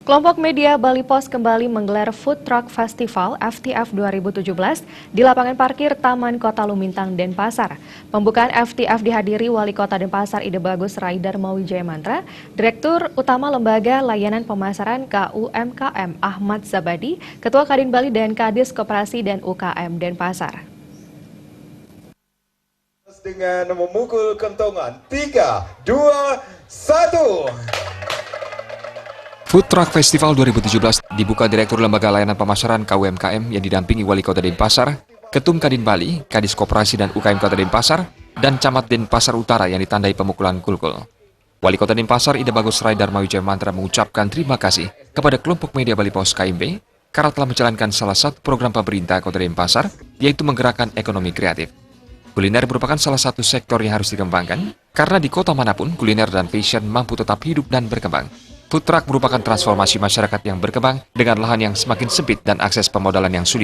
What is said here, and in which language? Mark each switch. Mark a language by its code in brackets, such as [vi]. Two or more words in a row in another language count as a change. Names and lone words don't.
[id] Kelompok media Bali Pos kembali menggelar Food Truck Festival FTF 2017 di lapangan parkir Taman Kota Lumintang, Denpasar. Pembukaan FTF dihadiri Wali Kota Denpasar Ide Bagus Raidar Mawijaya Mantra, Direktur Utama Lembaga Layanan Pemasaran KUMKM Ahmad Zabadi, Ketua Kadin Bali dan Kadis Koperasi dan UKM Denpasar. Dengan memukul kentongan 3, 2, 1. Food Truck Festival 2017 dibuka Direktur Lembaga Layanan Pemasaran KUMKM yang didampingi Wali Kota Denpasar, Ketum Kadin Bali, Kadis Koperasi dan UKM Kota Denpasar, dan Camat Denpasar Utara yang ditandai pemukulan kulkul. Wali Kota Denpasar Ide Bagus Raidar Mawijaya Mantra mengucapkan terima kasih kepada kelompok media Bali Pos KMB karena telah menjalankan salah satu program pemerintah Kota Denpasar, yaitu menggerakkan ekonomi kreatif. Kuliner merupakan salah satu sektor yang harus dikembangkan, karena di kota manapun kuliner dan fashion mampu tetap hidup dan berkembang. [en] Food truck [id] merupakan transformasi masyarakat yang berkembang dengan lahan yang semakin sempit dan akses pemodalan yang sulit.